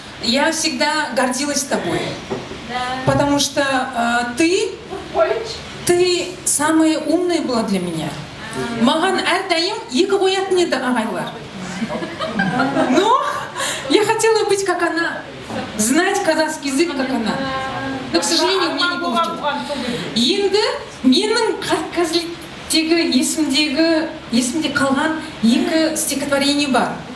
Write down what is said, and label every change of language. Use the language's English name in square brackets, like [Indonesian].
[Russian] Я всегда гордилась тобой. Потому что ты самая умная была для меня. [Kazakh] Маған әрдайым екі қоятын еді ағайлар. [Russian] Но я хотела быть как она, знать казахский язык как она. Но, к сожалению, у меня не получилось. [Kazakh] Енді менің Қазлеттегі есімде қалған екі стихотворение бар.